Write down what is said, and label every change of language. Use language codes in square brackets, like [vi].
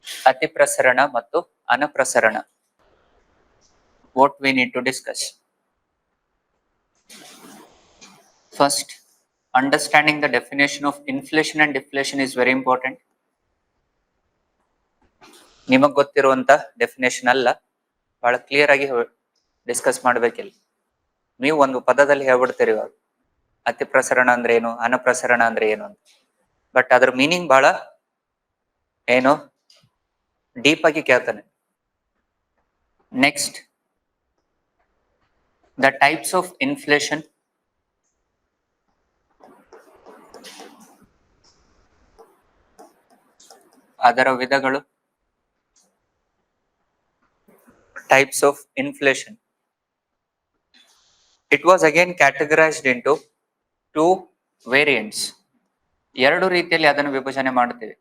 [kn] ಅತಿ ಪ್ರಸರಣ ಮತ್ತು ಅನಪ್ರಸರಣ. [en] What we need to discuss. First, understanding the definition of inflation and deflation is very important. [kn] ನಿಮಗ್ ಗೊತ್ತಿರುವಂತ definition ಅಲ್ಲ, ಬಹಳ ಕ್ಲಿಯರ್ ಆಗಿ ಡಿಸ್ಕಸ್ ಮಾಡ್ಬೇಕಿಲ್ಲ. ನೀವು ಒಂದು ಪದದಲ್ಲಿ ಹೇಳ್ಬಿಡ್ತೀರಿ ಇವಾಗ ಅತಿ ಪ್ರಸರಣ ಅಂದ್ರೆ ಏನು, ಅನಪ್ರಸರಣ ಅಂದ್ರೆ ಏನು ಅಂತ. ಬಟ್ ಅದ್ರ ಮೀನಿಂಗ್ ಬಹಳ ಏನು ಡೀಪ್ ಆಗಿ ಕೇಳ್ತಾನೆ. [en] Next, the types of inflation. [kn] ಅದರ ವಿಧಗಳು. [en] Types of inflation. It was again categorized into two variants. [kn] ಎರಡು ರೀತಿಯಲ್ಲಿ ಅದನ್ನು ವಿಭಜನೆ ಮಾಡುತ್ತೇವೆ.